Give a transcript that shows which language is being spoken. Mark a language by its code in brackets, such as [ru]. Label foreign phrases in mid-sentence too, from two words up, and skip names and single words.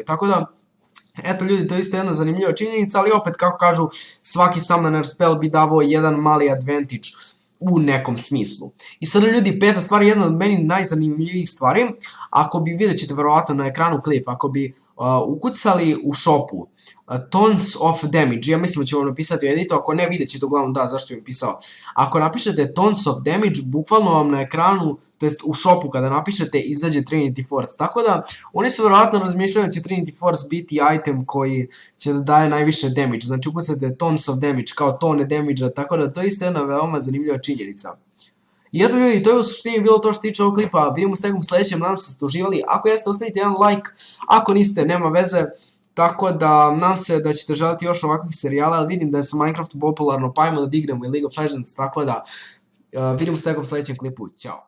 [bs] Tako da, eto ljudi, to je isto jedna zanimljiva činjenica, ali opet, kako kažu, svaki [en] summoner spell [bs] bi davao jedan mali advantage u nekom smislu. I sada ljudi, peta stvar je jedna od meni najzanimljivijih stvari, ako bi, vidjet ćete verovatno na ekranu klip, ako bi ukucali u shopu [en] tons of damage, [bs] ja mislim da ću vam napisati u editu, ako ne vidjet ćete uglavnom da, zašto bih pisao. Ako napišete [en] tons of damage, [bs] bukvalno vam na ekranu, to jest u shopu kada napišete, izađe Trinity Force, tako da oni su verovatno razmišljali da će Trinity Force biti item koji će da daje najviše damage, znači ukucate [en] tons of damage [bs] kao tone damage-a, tako da to je isto jedna veoma zanimljiva činjenica. I eto ljudi, to je u suštini bilo to što tiče ovog klipa, vidimo se nekom sljedećem, nadam se da ste uživali, ako jeste ostavite jedan like, ako niste nema veze, tako da nadam se da ćete želiti još ovakvih serijala, ali vidim da je sa Minecraftu popularno, pa ajmo da dignemo i League of Legends, tako da vidimo se nekom sljedećem klipu, ćao.